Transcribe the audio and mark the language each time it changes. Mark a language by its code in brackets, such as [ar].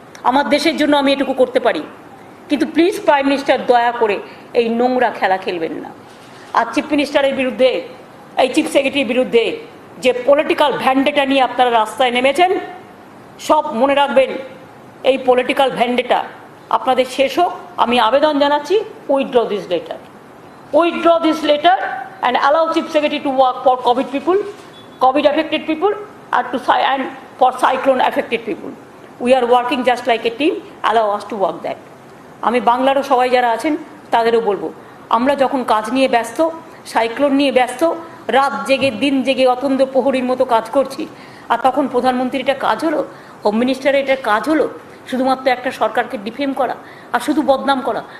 [bn] আমার দেশের জন্য আমি এটুকু করতে পারি। কিন্তু প্লিজ প্রাইম মিনিস্টার, দয়া করে এই নোংরা খেলা খেলবেন না। আর চিফ মিনিস্টারের বিরুদ্ধে, এই চিফ সেক্রেটারির বিরুদ্ধে যে পলিটিক্যাল ভ্যান্ডেটা নিয়ে আপনারা রাস্তায় নেমেছেন, সব মনে রাখবেন, এই পলিটিক্যাল ভ্যান্ডেটা আপনাদের শেষ হোক। আমি আবেদন জানাচ্ছি, [en] Withdraw this letter, withdraw this letter and allow Chief Secretary to work for COVID people, COVID affected people, and for cyclone affected people. We are working just like a team. Allow us to work that. [bn] আমি বাংলারও সবাই যারা আছেন তাদেরও বলবো, আমরা যখন কাজ নিয়ে ব্যস্ত, সাইক্লোন নিয়ে ব্যস্ত, রাত জেগে দিন জেগে অতন্দ্র প্রহরীর মতো কাজ করছি, আর তখন প্রধানমন্ত্রীর এটা কাজ হলো, হোম মিনিস্টারের এটা কাজ হলো শুধুমাত্র একটা সরকারকে ডিফেম করা আর শুধু বদনাম করা।